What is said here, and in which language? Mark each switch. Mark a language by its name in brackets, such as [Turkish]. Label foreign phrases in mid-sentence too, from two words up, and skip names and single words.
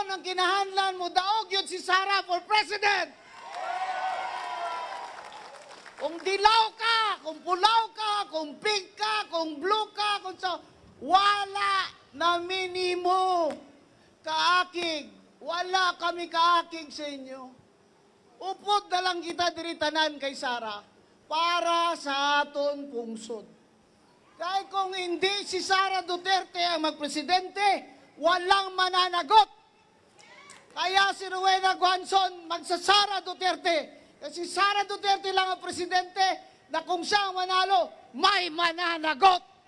[Hiligaynon] ang kinahanglan mo daog yun si Sara [English] for president. [Hiligaynon] Kung dilaw ka, kung pulaw ka, kung pink ka, kung blue ka, kung so, wala na minimo kaakig. Wala kami kaakig sa inyo. Upod na lang kita diritanan kay Sara para sa aton pungsod. [Filipino] Kahit kung hindi si Sara Duterte ang magpresidente, walang mananagot. Kaya si Rowena Guanzon magsasara Duterte. Kasi Sara Duterte lang ang presidente na kung siya ang manalo, may mananagot.